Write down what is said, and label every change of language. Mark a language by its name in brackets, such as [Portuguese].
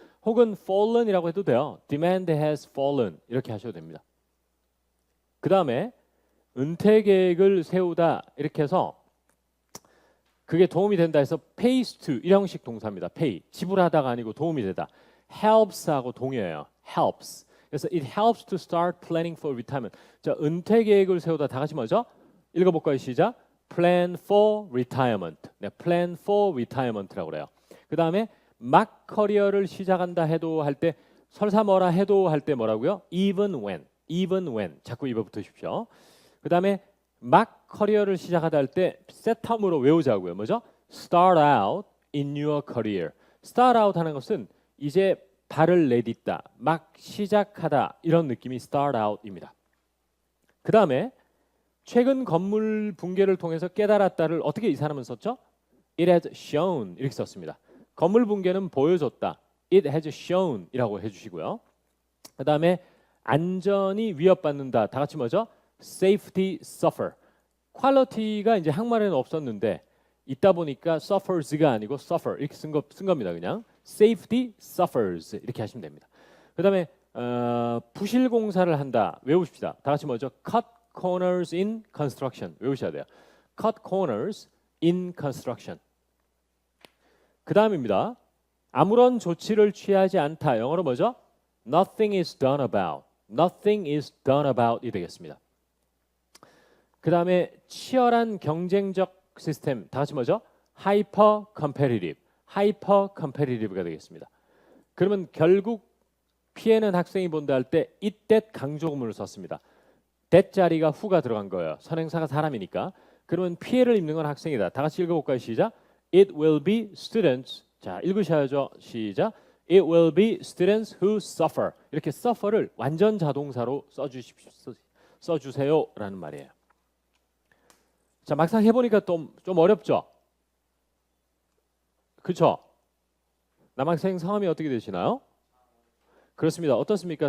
[Korean] 혹은 fallen이라고 해도 돼요. [English] demand has fallen [Korean] 이렇게 하셔도 됩니다. 그 다음에 은퇴 계획을 세우다 이렇게 해서 그게 도움이 된다 해서 [English] pays to [Korean] 이 형식 동사입니다. pay 지불하다가 아니고 도움이 되다. helps하고 동의어예요. [English] helps. [Korean] 그래서 [English] it helps to start planning for retirement. [Korean] 자, 은퇴 계획을 세우다 다 같이 뭐죠? 읽어볼까요? 시작. [English] plan for retirement. [Korean] 네, [English] plan for retirement [Korean] 라고 그래요. 그 다음에 막 커리어를 시작한다 해도 할 때 설사 뭐라 해도 할 때 뭐라고요? [English] even when [Korean] 자꾸 입어 붙으십시오. 그 다음에 막 커리어를 시작하다 할 때 set텀으로 외우자고요. 뭐죠? [English] start out in your career. [Korean] start out 하는 것은 이제 발을 내딛다, 막 시작하다 이런 느낌이 start out입니다. 그 다음에 최근 건물 붕괴를 통해서 깨달았다를 어떻게 이 사람은 썼죠? [English] It has shown [Korean] 이렇게 썼습니다. 건물 붕괴는 보여줬다. [English] It has shown [Korean] 이라고 해주시고요. 그 다음에 안전이 위협받는다. 다 같이 뭐죠? [English] Safety suffer. [Korean] 퀄리티가 이제 한국말에는 없었는데 있다 보니까 suffers가 아니고 suffer 이렇게 쓴 겁니다. 그냥 [English] safety suffers [Korean] 이렇게 하시면 됩니다. 그 다음에 부실 공사를 한다. 외우십시다. 다 같이 뭐죠? [English] Cut corners in construction [Korean] 외우셔야 돼요. [English] Cut corners in construction. [Korean] 그 다음입니다. 아무런 조치를 취하지 않다. 영어로 뭐죠? [English] Nothing is done about. Nothing is done about [Korean] 이 되겠습니다. 그 다음에 치열한 경쟁적 시스템. 다 같이 뭐죠? [English] Hyper competitive. Hyper competitive [Korean] 가 되겠습니다. 그러면 결국 피해는 학생이 본다 할 때 it that 강조구문을 썼습니다. that 자리가 who가 들어간 거예요. 선행사가 사람이니까. 그러면 피해를 입는 건 학생이다. 다 같이 읽어볼까요? 시작. [English] It will be students. [Korean] 자, 읽으셔야죠. 시작. [English] It will be students who suffer. [Korean] 이렇게 suffer를 완전 자동사로 써주세요라는 말이에요. 자, 막상 해보니까 좀 어렵죠? 그렇죠? 남학생 성함이 어떻게 되시나요? 그렇습니다. 어떻습니까?